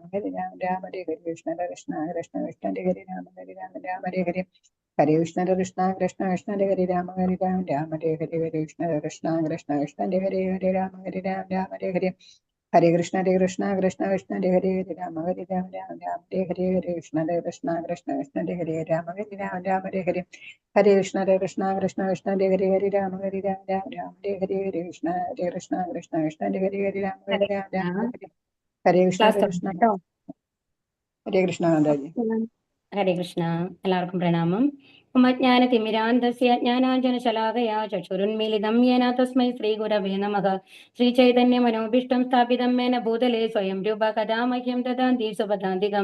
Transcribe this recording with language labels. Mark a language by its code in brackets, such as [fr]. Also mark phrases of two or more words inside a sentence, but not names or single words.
[sa] ഹരേ രാമ രാമ ഹരേ ഹരേ കൃഷ്ണ കൃഷ്ണ കൃഷ്ണ ഹരേ ഹരേ രാമ രാമ ഹരേ ഹരേ ഹരേ കൃഷ്ണ കൃഷ്ണ കൃഷ്ണ ഹരേ ഹരേ രാമ രാമ ഹരേ ഹരേ ഹരേ കൃഷ്ണ കൃഷ്ണ കൃഷ്ണ ഹരേ ഹരേ രാമ രാമ ഹരേ ഹരേ ഹരേ കൃഷ്ണ കൃഷ്ണ ഹരേ ഹരേ രാമ രാമ ഹരേ ഹരേ ഹരേ കൃഷ്ണ കൃഷ്ണ ഹരേ ഹരേ രാമ രാമ ഹരേ ഹരേ ഹരേ കൃഷ്ണ കൃഷ്ണ ഹരേ ഹരേ രാമ രാമ ഹരേ ഹരേ ഹരേ കൃഷ്ണ കൃഷ്ണ ഹരേ ഹരേ രാമ ഹരേ രാമ കൃഷ്ണ. ഹരേ ഹരേ കൃഷ്ണ [ml] ക്ലാസ് കൃഷ്ണ തുടങ്ങാം കേട്ടോ. [sa] ഹരേ കൃഷ്ണ മാതാജി. ഹരേ കൃഷ്ണ. [ml] എല്ലാവർക്കും പ്രണാമം. [sa] ഉമജ്ഞാനതിമിരാന്ധസ്യ ജ്ഞാനാഞ്ജനശലാകയാ ചക്ഷുരുന്മീലിതം യേന തസ്മൈ ശ്രീഗുരവേ നമഃ. ശ്രീചൈതന്യമനോഭീഷ്ടം സ്ഥാപിതം മേന ഭൂതലേ സ്വയം രൂപ കഥാ മഹ്യം ദദാന്തി സുപദാന്തികം.